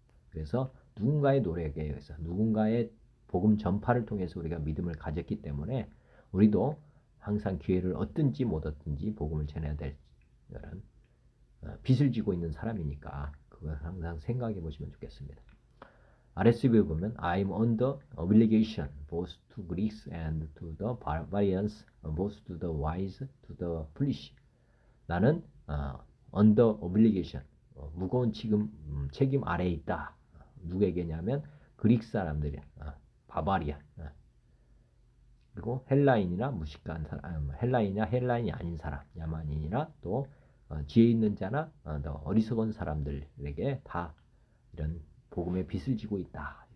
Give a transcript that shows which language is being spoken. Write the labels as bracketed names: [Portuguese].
[Korean] 그래서 누군가의 노력에 의해서 누군가의 복음 전파를 통해서 우리가 믿음을 가졌기 때문에 우리도 항상 기회를 얻든지 못 얻든지 복음을 전해야 될 이런 빚을 지고 있는 사람이니까 그걸 항상 생각해 보시면 좋겠습니다. RSV에 보면 [English] I'm under obligation both to Greeks and to the barbarians, both to the wise, to the foolish. [Korean] 나는 [English] under obligation, [Korean] 무거운 책임 아래에 있다. 누구에게냐면 그리스 사람들이야. 바바리아. 그리고 헬라인이나 무식한 사람, 헬라인이 아닌 사람, 야만인이나 또 지혜 있는 자나 더 어리석은 사람들에게 다 이런 복음의 빚을 지고 있다.